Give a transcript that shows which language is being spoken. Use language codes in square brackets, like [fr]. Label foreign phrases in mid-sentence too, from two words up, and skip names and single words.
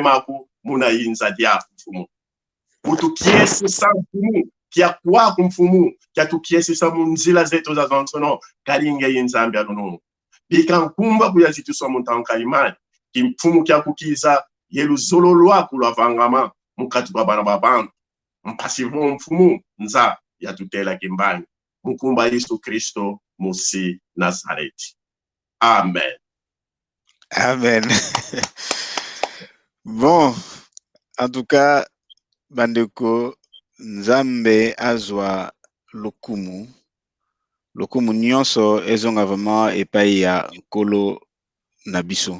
[kg] maku munayinza diaku mfumu utu kiesi sa mfumu kia kwako mfumu kia tukiesi sa munzila zetu za zonsono kali nge yinzambi aluno bika nkumba kuyazitu sa muntanka imani kimfumu kia kukiza yelu zolo lwaku lwa vangama mukati kwa bana babantu mpasivo mfumu nza yatutela kimbani mukumba Yesu Kristo musi Nazareti. Amen. Amen. [fr] Bon, en tout cas, [ln] bandeko nzambe azwa lokumu nyonso ezonga vraiment epai ya nkolo na biso.